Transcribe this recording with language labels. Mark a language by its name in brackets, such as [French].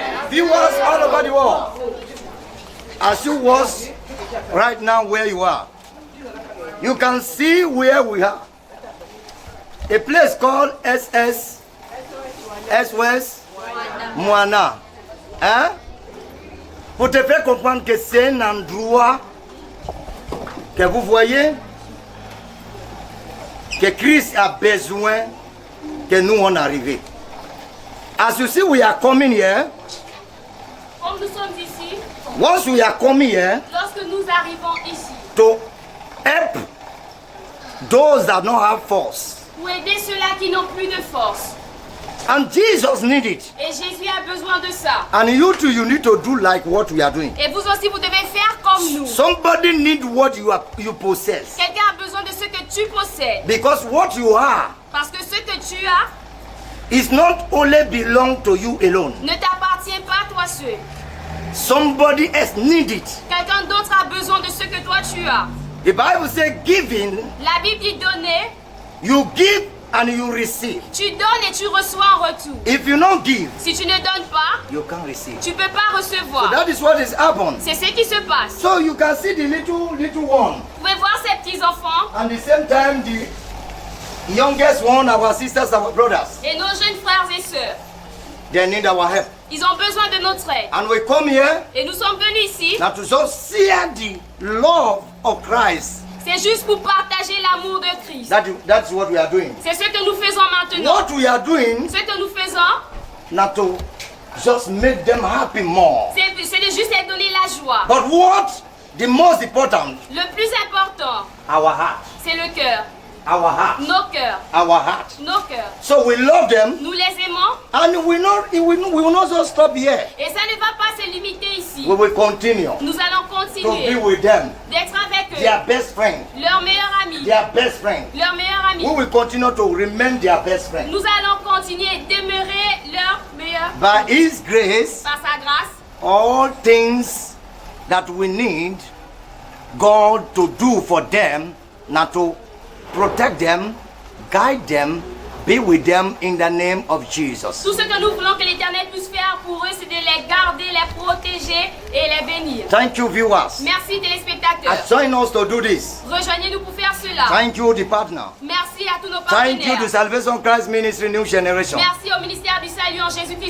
[English] Viewers all over the world, as you watch right now where you are, you can see where we are. A place called SOS Moana. Hein? [French] Pour te faire comprendre que c'est un endroit que vous voyez que Christ a besoin que nous on arrive. [English] As you see, we are coming here. [French] Comme nous sommes ici, [English] Once we are coming here [French] lorsque nous arrivons ici, [English] to help those that don't have force. [French] pour aider ceux-là qui n'ont plus de force. [English] And Jesus need it. [French] Et Jésus a besoin de ça. [English] And you too, you need to do like what we are doing. [French] Et vous aussi, vous devez faire comme nous. [English] Somebody need what you possess. [French] Quelqu'un a besoin de ce que tu possèdes. [English] Because what you are [French] Parce que ce que tu as [English] is not only belong to you alone. [French] ne t'appartient pas toi seul. [English] Somebody else need it. [French] Quelqu'un d'autre a besoin de ce que toi tu as. [English] The Bible says giving, [French] La Bible dit donner, [English] you give and you receive. [French] tu donnes et tu reçois en retour. [English] If you don't give, [French] Si tu ne donnes pas, [English] you can't receive. [French] tu ne peux pas [English] So [French] recevoir. [English] that is what is happened. [French] C'est ce qui se passe. [English] So you can see the little one. [French] Vous pouvez voir ces petits-enfants [English] And the same time the youngest one, our sisters, our brothers, [French] et nos jeunes frères et sœurs. [English] they need our help. [French] Ils ont besoin de notre aide. [English] And we come here [French] Et nous sommes venus ici, [English] now to just share the love of Christ. [French] c'est juste pour partager l'amour de Christ. [English] That's what we are doing. [French] C'est ce que nous faisons maintenant. [English] What we are doing, [French] Ce que nous faisons, [English] not to just make them happy more. [French] c'est de juste les donner la joie. [English] But what the most important, [French] Le plus important, [English] our heart. [French] c'est le cœur. [English] Our heart. [French] Nos cœurs. [English] Our heart. [French] Nos cœurs. [English] So we love them [French] Nous les aimons [English] and we will not just stop here. [French] et ça ne va pas se limiter ici. [English] We will continue [French] Nous allons [English] to be [French] continuer [English] with them. [French] d'être avec eux. [English] Their best friend. [French] Leur meilleur ami. [English] Their best friend. [French] Leur meilleur ami. [English] We will continue to remain their best friend. [French] Nous allons continuer et demeurer leur meilleur miséricordieux, [English] by His grace, [French] par sa grâce, [English] all things that we need God to do for them, not to protect them, guide them, be with them in the name of Jesus. [French] tout ce que nous voulons que l'Éternel puisse faire pour eux, c'est de les garder, les protéger et les bénir. [English] Thank you, viewers. [French] Merci téléspectateurs. [English] Join us to do this. [French] Rejoignez-nous pour faire cela. [English] Thank you, the partner. [French] Merci à tous nos [English] Thank you, [French] partenaires. [English] the Salvation Christ Ministry New Generation. [French] Merci au ministère du Salut en Jésus-Christ.